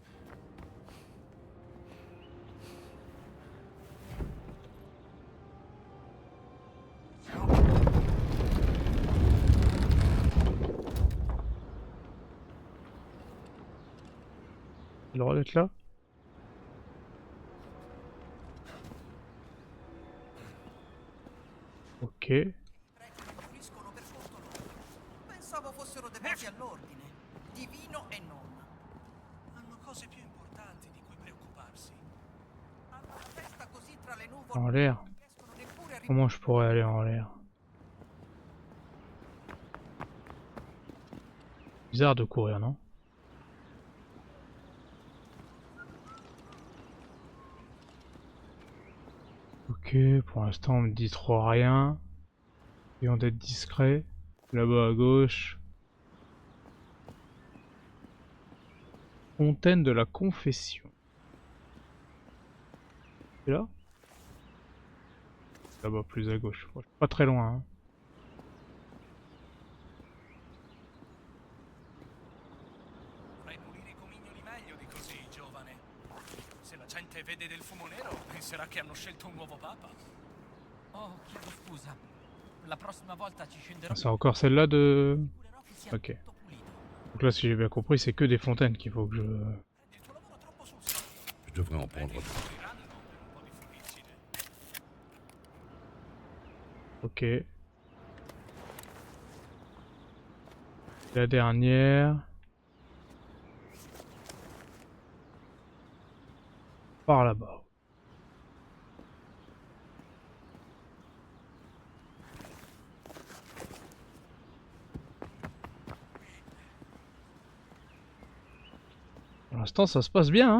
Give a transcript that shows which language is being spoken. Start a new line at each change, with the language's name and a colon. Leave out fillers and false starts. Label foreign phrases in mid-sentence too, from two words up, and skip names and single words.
French: J'ai le droit d'être là? Ok.
Italian: Puliscono per conto loro. Pensavo fossero devoti all'ordine, divino e non. Hanno cose più importanti di cui preoccuparsi. Hanno la testa così tra le nuvole
French: En l'air.
Italian: non riescono neppure a
French: Comment je pourrais aller en l'air? Bizarre de courir, non? Ok, pour l'instant on me dit trop rien. Essayons d'être discret. Là-bas à gauche. Fontaine de la Confession. C'est là? Là-bas plus à gauche. Bon, je suis pas très loin. Hein.
Italian: Fai pulire i comignoli meglio di così, giovane. Se la gente vede del fumo nero, penserà che hanno scelto un nuovo papa. Oh, chiedo scusa. La prossima volta ci scenderò.
French: Ah, c'est encore celle-là de...
Italian: Assicurerò che sia Ok. tutto pulito.
French: Donc là si j'ai bien compris c'est que des fontaines qu'il faut que je...
Italian: Prendi il tuo lavoro troppo sul serio.
French: Je devrais en
Italian: Vedi
French: prendre.
Italian: che moriranno per un po' di fuliggine.
French: Ok. La dernière. Par là-bas. Pour l'instant ça se passe bien hein.